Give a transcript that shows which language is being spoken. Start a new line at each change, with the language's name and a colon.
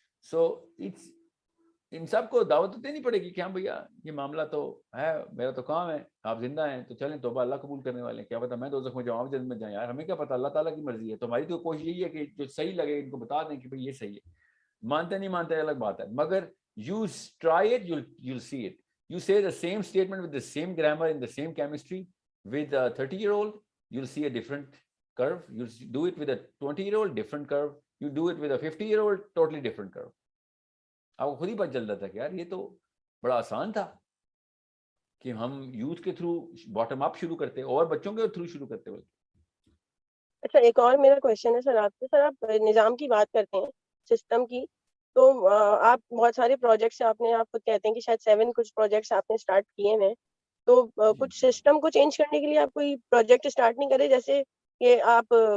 Urdu: سو ان سب کو دعوت دینی پڑے گی کہ ہاں بھیا یہ معاملہ تو ہے, میرا تو کام ہے, آپ زندہ ہیں تو چلیں توبہ اللہ قبول کرنے والے ہیں. کیا پتا میں دوزخ میں جاؤں, جنت میں جائیں, یار ہمیں کیا پتا, اللہ تعالیٰ کی مرضی ہے. تو ہماری تو کوشش یہی ہے کہ جو صحیح لگے ان کو بتا دیں کہ بھائی یہ صحیح ہے. مانتے نہیں مانتے الگ بات ہے, مگر
English: you try it, you'll see it. You say the same statement with the same grammar in the same chemistry with a 30-year-old, you'll see a different curve. You do it with a 20-year-old, different curve. You do it with a 50-year-old, totally different curve.
Urdu: آپ کو خود ہی پتہ چلتا تھا کہ یار یہ تو بڑا آسان تھا کہ ہم یوتھ کے تھرو باٹم اپ شروع کرتے اور بچوں کے تھرو شروع کرتے. اچھا ایک اور میرا کویشچن ہے سر آپ سے. سر آپ نظام کی بات کرتے ہیں, سسٹم کی, تو آپ بہت سارے پروجیکٹس آپ خود کہتے ہیں کہ شاید 7 کچھ پروجیکٹس آپ نے اسٹارٹ کیے ہیں, تو کچھ سسٹم کو چینج کرنے کے لیے آپ کوئی پروجیکٹ اسٹارٹ نہیں کرے؟ جیسے کہ آپ